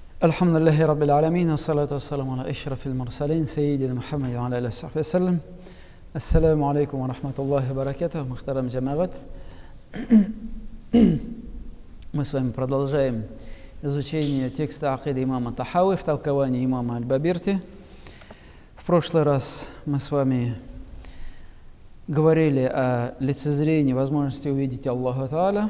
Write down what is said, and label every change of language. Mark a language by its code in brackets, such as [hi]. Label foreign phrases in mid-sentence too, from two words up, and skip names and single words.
[ar] الحمد لله رب العالمين، الصلاة والسلام على أشرف المرسلين، سيدنا محمد وعلى عليه وسلم. السلام عليكم ورحمة الله وبركاته، محترم جماعة. [ru] Мы с вами продолжаем изучение текста акиды имама Тахави в толковании имама Аль-Бабирти. В прошлый раз мы с вами говорили о лицезрении, возможности увидеть Аллаха Та'аля.